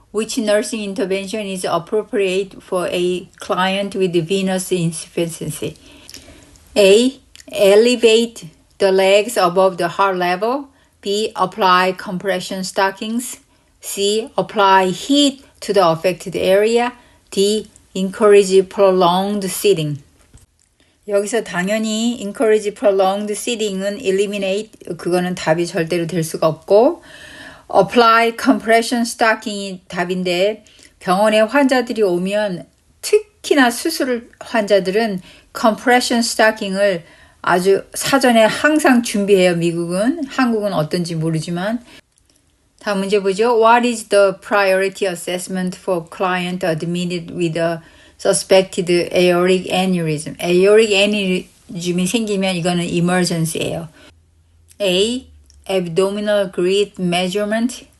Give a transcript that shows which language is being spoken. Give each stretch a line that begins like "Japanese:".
English: Which nursing intervention is appropriate for a client with venous insufficiency? A. Elevate the legs above the heart level. B. Apply compression stockings. C. Apply heat to the affected area. D. Encourage prolonged sitting.
Korean: 여기서 당연히
English: encourage prolonged sitting
Korean: 은 eliminate, 그거는 답이 절대로 될 수가 없고 apply compression stocking이 답인데 병원에 환자들이 오면 특히나 수술 환자들은 compression stocking을 아주 사전에 항상 준비해요. 미국은. 한국은 어떤지 모르지만. 다음 문제 보죠.
English: What is the priority assessment for client admitted with a suspected aortic aneurysm?
Korean: aortic aneurysm이 생기면 이거는 emergency예요.
English: A. Abdominal grit measurement.